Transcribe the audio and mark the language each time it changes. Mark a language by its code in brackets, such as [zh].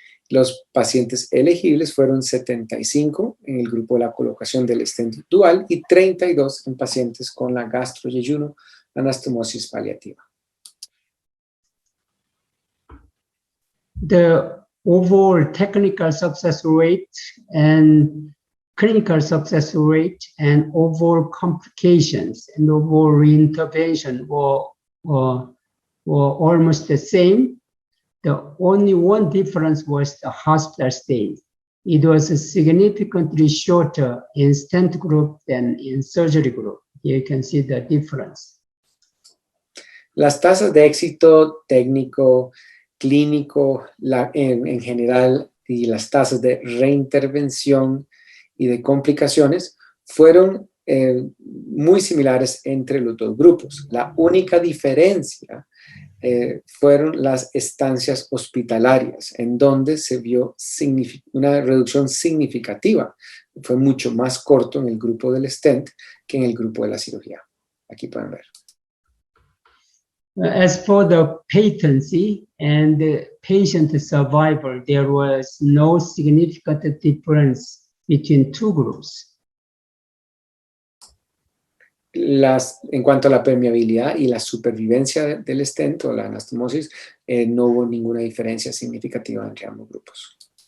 [es] Los pacientes elegibles fueron 75 en el grupo de la colocación del stent dual y 32 en pacientes con la gastroyeyuno anastomosis paliativa. [en] The overall technical success rate and clinical success rate and overall complications and overall reintervention were almost the same. The only one difference was the hospital stay. It was significantly shorter in stent group than in surgery group. Here you can see the difference. [es] Las tasas de éxito técnico, clínico en general y las tasas de reintervención y de complicaciones fueron muy similares entre los dos grupos. La única diferencia fueron las estancias hospitalarias, en donde se vio una reducción significativa. Fue mucho más corto en el grupo del Stent que en el grupo de la cirugía. Aquí pueden ver. [en] As for the patency and the patient survival, there was no significant difference between two groups. [es] En cuanto a la permeabilidad y la supervivencia del stent o la anastomosis, no hubo ninguna diferencia significativa entre ambos grupos.